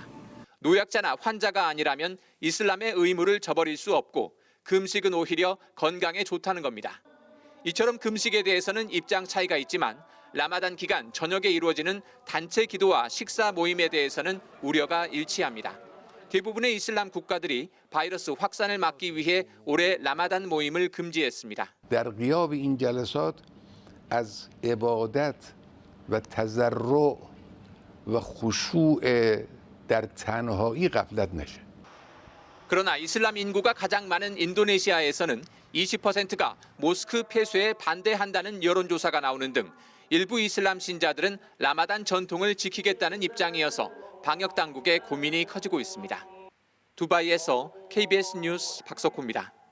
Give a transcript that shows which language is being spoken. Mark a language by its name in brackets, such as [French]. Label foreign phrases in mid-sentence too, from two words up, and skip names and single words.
[Korean] 노약자나 환자가 아니라면 이슬람의 의무를 저버릴 수 없고 금식은 오히려 건강에 좋다는 겁니다. 이처럼 금식에 대해서는 입장 차이가 있지만 라마단 기간 저녁에 이루어지는 단체 기도와 식사 모임에 대해서는 우려가 일치합니다. 대부분의 이슬람 국가들이 바이러스 확산을 막기 위해 올해 라마단 모임을 금지했습니다. [Persian] در غیاب این جلسات از عبادت و تضرع و خشوع در تنهایی غفلت نشه. [Korean] 그러나 이슬람 인구가 가장 많은 인도네시아에서는 20%가 모스크 폐쇄에 반대한다는 여론조사가 나오는 등 일부 이슬람 신자들은 라마단 전통을 지키겠다는 입장이어서 방역 당국의 고민이 커지고 있습니다. 두바이에서 KBS 뉴스 박석호입니다.